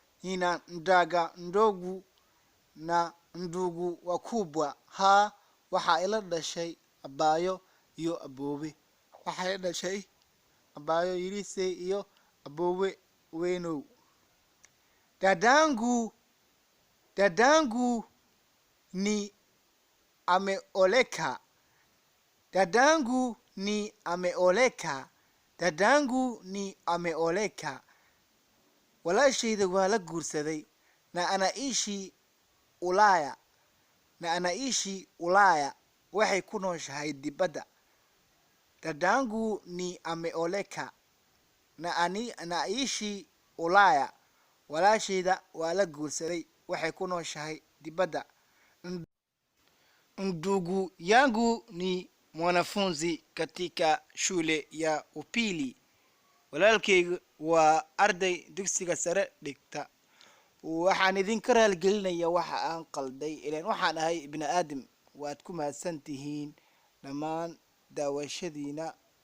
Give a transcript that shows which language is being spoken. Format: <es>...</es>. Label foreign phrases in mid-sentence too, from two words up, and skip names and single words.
<sw>na ndugu wakubwa</sw> <so>waxa ila dhashay abaayo iyo aboowe waxa ila dhashay abaayo yiriise iyo aboowe weynow</so> <sw>dadangu ni ameoleka. Dadangu ni ameoleka. Dadangu ni ameoleka.</sw> <so>walaashayda waa la guursaday.</so> <sw>na anaishi ulaya. na anaishi ulaya</sw> <so>waxay ku nooshahay dibadda.</so> <sw>dadangu ni ameoleka. na anaishi ulaya</sw> <so>walaashayda waa la guursaday waxay ku nooshahay dibadda.</so> <sw>Ndugu yangu ni mwanafunzi katika shule ya upili.</sw> <so>walaalkaygu waa arday dugsiga sare dhigta. waxaan idinka raaligelinaya waxa aan qalday ilaan waxaan ahay ibni aadam. waad ku mahadsantihiin dhammaan daawashadiina.</so>